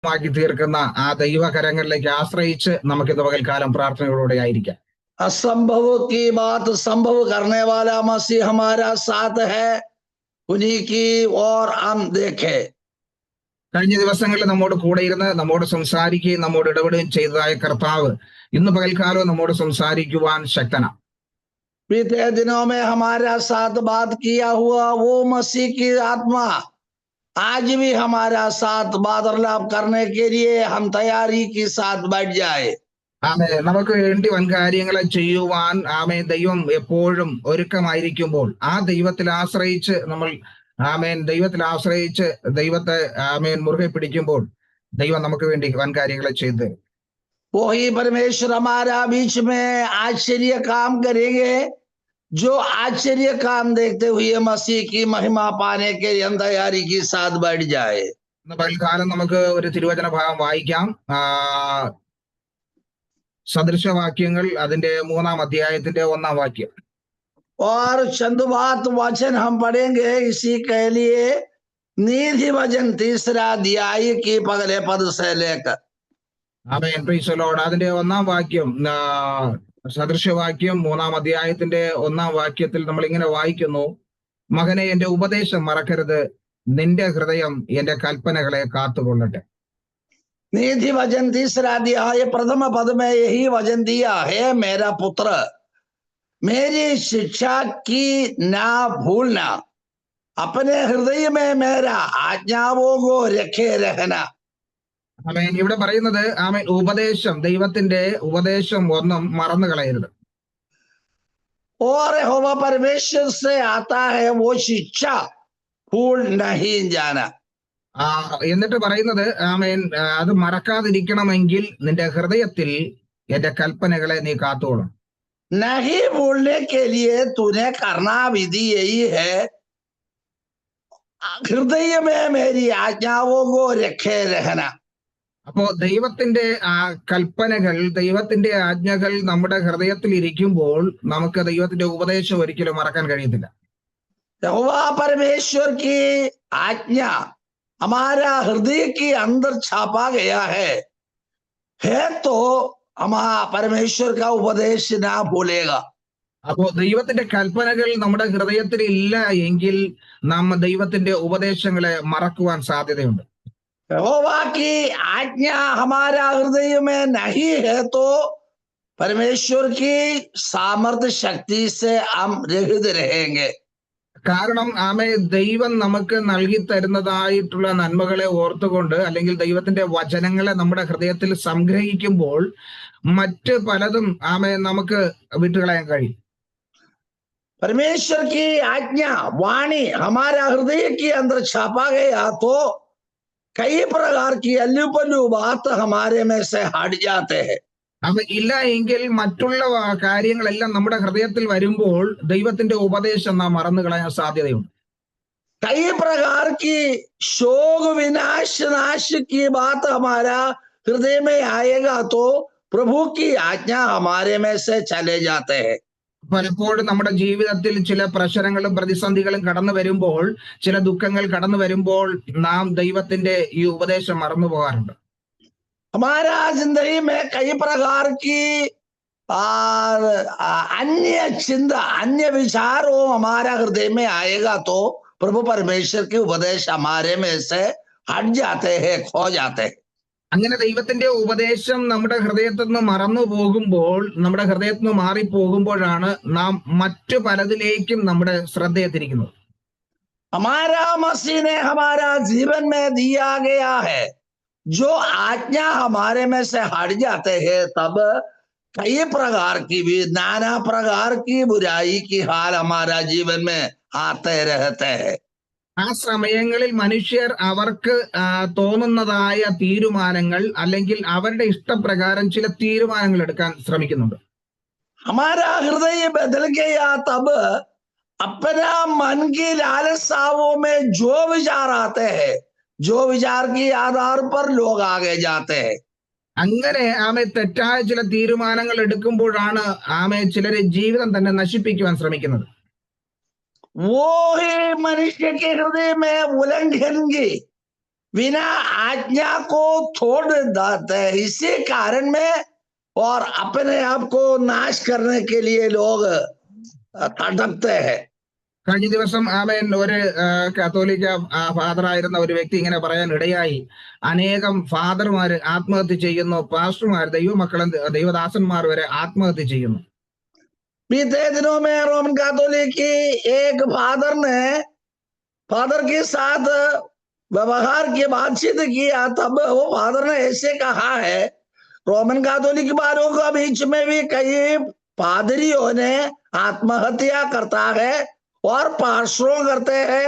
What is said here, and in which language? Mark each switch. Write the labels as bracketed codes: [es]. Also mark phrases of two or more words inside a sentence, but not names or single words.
[ml] ആക്കി തീർക്കുന്ന ആ ദൈവകരങ്ങളിലേക്ക് ആശ്രയിച്ച് നമുക്ക് ഇന്ന് പകൽക്കാലം പ്രാർത്ഥനകളോടെ ആയിരിക്കാം. [hi] असंभव की बात संभव करने वाला मसीह हमारा साथ है, उन्हीं की ओर हम देखें. [ml] കഴിഞ്ഞ ദിവസങ്ങളിൽ നമ്മോട് കൂടെ ഇരുന്ന് നമ്മോട് സംസാരിക്കുകയും നമ്മോട് ഇടപെടുകയും ചെയ്തതായ കർത്താവ് ഇന്ന് പകൽക്കാലം നമ്മോട് സംസാരിക്കുവാൻ ശക്തനാണ്. [hi] बीते दिनों में हमारा साथ बात किया हुआ वो मसीह की आत्मा आज भी हमारा साथ वार्तालाप करने के लिए हम तैयारी के साथ बैठ जाए. [ml] ആമേ, നമുക്ക് വേണ്ടി വൻ കാര്യങ്ങളെ ചെയ്യുവാൻ ആമേ ദൈവം എപ്പോഴും ഒരുക്കമായിരിക്കുമ്പോൾ ആ ദൈവത്തിൽ ആശ്രയിച്ച് നമ്മൾ ദൈവത്തിൽ ആശ്രയിച്ച് ദൈവത്തെ മുറുകെ പിടിക്കുമ്പോൾ ദൈവം നമുക്ക് വേണ്ടി വൻ കാര്യങ്ങളെ ചെയ്തു തരും. [hi] वही परमेश्वर हमारा बीच में आश्चर्य काम करेंगे, जो आश्चर्य काम देखते हुए मसीह की महिमा पाने के लिए तैयारी के साथ बैठ जाए. [ml] ഇന്ന് പകൽക്കാലം നമുക്ക് ഒരു തിരുവചന ഭാഗം വായിക്കാം. സദൃശവാക്യങ്ങൾ അതിന്റെ 3-ാം അധ്യായത്തിന്റെ 1-ാം വാക്യം. [hi] और चंदुबात वचन हम पढ़ेंगे इसी के लिए नीति वचन 3रा अध्याय की पहले पद से लेकर. [en] Amen, praise the Lord. [ml] അതിന്റെ 1-ാം വാക്യം, സദൃശവാക്യം 3-ാം അധ്യായത്തിന്റെ 1-ാം വാക്യത്തിൽ നമ്മൾ ഇങ്ങനെ വായിക്കുന്നു: മകനെ, എന്റെ ഉപദേശം മറക്കരുത്, നിന്റെ ഹൃദയം എന്റെ കൽപ്പനകളെ കാത്തുകൊള്ളട്ടെ. [hi] नीति वचन 3रा अध्याय प्रथम पद में यही वचन दिया है, मेरा पुत्र मेरी शिक्षा की ना भूलना, अपने हृदय में मेरा आज्ञाओं को रखे रहना. [ml] ആമേൻ. ഇവിടെ പറയുന്നത് ഉപദേശം, ദൈവത്തിന്റെ ഉപദേശം ഒന്നും മറന്നു കളയരുത്. [hi] और यहोवा परमेश्वर से आता है वो शिक्षा भूल नहीं जाना. [ml] എന്നിട്ട് പറയുന്നത് ആമേൻ, അത് മറക്കാതിരിക്കണമെങ്കിൽ നിന്റെ ഹൃദയത്തിൽ എന്റെ കൽപ്പനകളെ നീ കാത്തോളും. [hi] नहीं भूलने के लिए तूने करना विधि यही है, हृदय में मेरी आज्ञाओं को रखे रहना. [ml] അപ്പോ ദൈവത്തിന്റെ ആ കൽപ്പനകൾ, ദൈവത്തിന്റെ ആജ്ഞകൾ നമ്മുടെ ഹൃദയത്തിൽ ഇരിക്കുമ്പോൾ നമുക്ക് ദൈവത്തിന്റെ ഉപദേശം ഒരിക്കലും മറക്കാൻ കഴിയത്തില്ല. [hi] यहोवा परमेश्वर की आज्ञा हमारा हृदय के अंदर छापा गया है तो हमारा परमेश्वर का उपदेश ना भूलेगा. [ml] അപ്പോ ദൈവത്തിന്റെ കൽപ്പനകൾ നമ്മുടെ ഹൃദയത്തിൽ ഇല്ല എങ്കിൽ നാം ദൈവത്തിന്റെ ഉപദേശങ്ങളെ മറക്കുവാൻ സാധ്യതയുണ്ട്. [hi] यहोवा की आज्ञा हमारा हृदय में नहीं है तो परमेश्वर की सामर्थ्य शक्ति से हम रहित रहेंगे. [ml] കാരണം ദൈവം നമുക്ക് നൽകി തരുന്നതായിട്ടുള്ള നന്മകളെ ഓർത്തുകൊണ്ട് അല്ലെങ്കിൽ ദൈവത്തിന്റെ വചനങ്ങളെ നമ്മുടെ ഹൃദയത്തിൽ സംഗ്രഹിക്കുമ്പോൾ മറ്റ് പലതും നമുക്ക് വിട്ടുകളയാൻ കഴിയും. [hi] परमेश्वर की आज्ञा वाणी हमारा हृदय के अंदर छापा गया तो कई प्रकार की अल्लू पल्लू बात हमारे में से हट जाते हैं. [ml] ഇല്ല എങ്കിൽ മറ്റുള്ള കാര്യങ്ങളെല്ലാം നമ്മുടെ ഹൃദയത്തിൽ വരുമ്പോൾ ദൈവത്തിന്റെ ഉപദേശം നാം മറന്നു കളയാൻ സാധ്യതയുണ്ട്. [hi] कई प्रकार की शोक विनाश नाश की बात हमारा हृदय में आएगा तो प्रभु की आज्ञा हमारे में से चले जाते हैं. [ml] പലപ്പോഴും നമ്മുടെ ജീവിതത്തിൽ ചില പ്രശ്നങ്ങളും പ്രതിസന്ധികളും കടന്നു വരുമ്പോൾ, ചില ദുഃഖങ്ങൾ കടന്നു വരുമ്പോൾ നാം ദൈവത്തിന്റെ ഈ ഉപദേശം മറന്നു പോകാറുണ്ട്. [hi] हमारा जिंदगी में कई प्रकार की अन्य चिंता अन्य विचारों हमारा हृदय में आएगा तो प्रभु परमेश्वर के उपदेश हमारे में से हट जाते हैं, खो जाते हैं. [ml] അങ്ങനെ ദൈവത്തിന്റെ ഉപദേശം നമ്മുടെ ഹൃദയത്തിൽ നിന്ന് മറന്നു പോകുമ്പോൾ, നമ്മുടെ ഹൃദയത്തിൽ നിന്ന് മാറിപ്പോകുമ്പോഴാണ് നാം മറ്റു പലതിലേക്കും നമ്മുടെ ശ്രദ്ധയെ തിരിക്കുന്നത്. [hi] हमारा मसीह ने हमारा जीवन में दिया गया है, जो आज्ञा हमारे में से हट जाते हैं तब कई प्रकार की भी नाना प्रकार की बुराई की हाल हमारा जीवन में आते रहते हैं. [ml] ആ സമയങ്ങളിൽ മനുഷ്യർ അവർക്ക് തോന്നുന്നതായ തീരുമാനങ്ങൾ അല്ലെങ്കിൽ അവരുടെ ഇഷ്ടപ്രകാരം ചില തീരുമാനങ്ങൾ എടുക്കാൻ ശ്രമിക്കുന്നുണ്ട്. [hi] हमारा हृदय बदल गया तब अपना मन की लालसाओं में जो विचार आते हैं, जो विचार के आधार पर लोग आगे जाते हैं. [ml] അങ്ങനെ തെറ്റായ ചില തീരുമാനങ്ങൾ എടുക്കുമ്പോഴാണ് ചിലര് ജീവിതം തന്നെ നശിപ്പിക്കുവാൻ ശ്രമിക്കുന്നത്. [hi] वो ही मनुष्य के हृदय में उल्लंघन की बिना आज्ञा को छोड़ देते हैं। इसी कारण में और अपने आप को नाश करने के लिए लोग तड़पते हैं। [ml] കഴിഞ്ഞ ദിവസം ആമേൻ ഒരു കത്തോലിക്ക ഫാദറായിരുന്ന ഒരു വ്യക്തി ഇങ്ങനെ പറയാൻ ഇടയായി, അനേകം ഫാദർമാര് ആത്മഹത്യ ചെയ്യുന്നു, പാസ്റ്റർമാർ, ദൈവമക്കളും ദൈവദാസന്മാർ വരെ ആത്മഹത്യ ചെയ്യുന്നു. [hi] बीते दिनों में रोमन कैथोलिक की एक फादर के साथ व्यवहार की बातचीत किया, तब वो फादर ने ऐसे कहा है, रोमन कैथोलिक वालों के बीच में भी कई पादरियों ने आत्महत्या करता है और पास्टरों करते हैं।